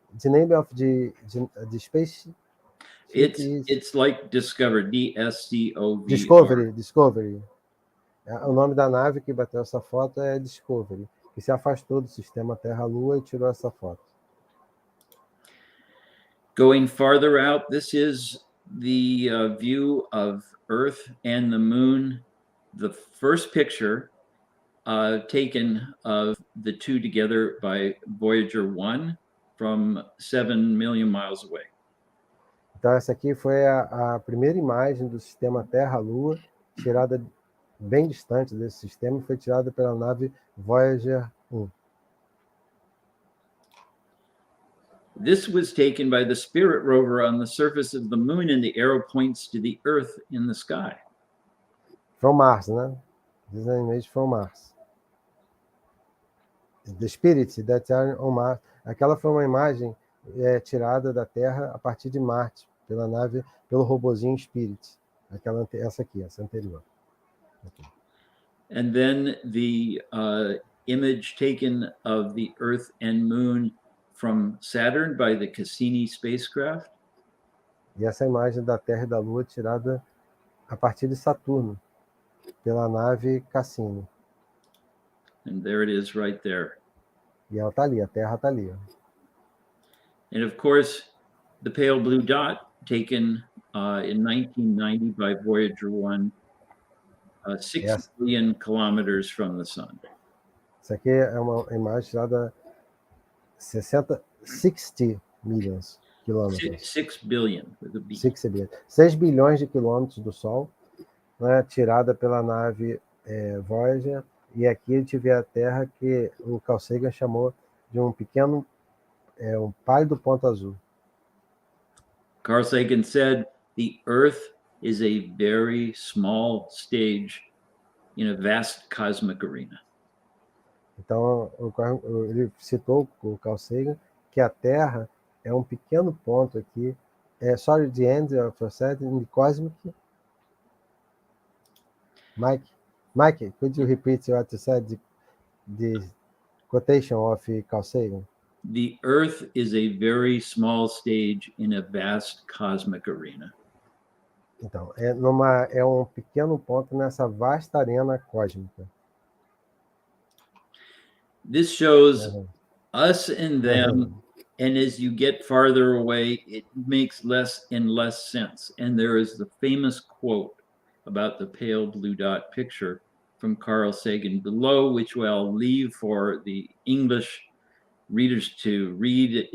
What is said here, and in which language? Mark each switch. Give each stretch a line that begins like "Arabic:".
English: The name of the space? It's like Discover, D-S-C-O-V-R. Discovery.
Portuguese: O nome da nave que bateu essa foto é Discovery, que se afastou do sistema Terra-Lua e tirou essa foto.
English: Going farther out, this is the view of Earth and the Moon. The first picture taken of the two together by Voyager 1 from 7 million miles away.
Portuguese: Então essa aqui foi a primeira imagem do sistema Terra-Lua, tirada bem distante desse sistema, foi tirada pela nave Voyager 1.
English: This was taken by the Spirit rover on the surface of the moon, and the arrow points to the Earth in the sky. From Mars, né? This is an image from Mars. The Spirit that are on Mars.
Portuguese: Aquela foi uma imagem tirada da Terra a partir de Marte, pela nave, pelo robozinho Spirit. Essa aqui, essa anterior.
English: Okay. And then the image taken of the Earth and Moon from Saturn by the Cassini spacecraft.
Portuguese: E essa imagem da Terra e da Lua tirada a partir de Saturno, pela nave Cassini.
English: And there it is right there.
Portuguese: E ela está ali, a Terra está ali.
English: And of course, the pale blue dot taken in 1990 by Voyager 1, 6 billion kilometers from the sun.
Portuguese: Isso aqui é uma imagem tirada 60 millions quilômetros.
English: 6 billion with a B.
Portuguese: 6 bilhões de quilômetros do Sol, né, tirada pela nave Voyager. E aqui a gente vê a Terra que o Carl Sagan chamou de um pequeno, um pálido ponto azul.
English: Carl Sagan said, the Earth is a very small stage in a vast cosmic arena.
Portuguese: Então, ele citou o Carl Sagan que a Terra é um pequeno ponto aqui.
English: Sorry, the end of a set in the cosmic. Mike, could you repeat what you said? The quotation of Carl Sagan. The Earth is a very small stage in a vast cosmic arena.
Portuguese: Então, é um pequeno ponto nessa vasta arena cósmica.
English: This shows us and them, and as you get farther away, it makes less and less sense. And there is the famous quote about the pale blue dot picture from Carl Sagan below, which I'll leave for the English readers to read.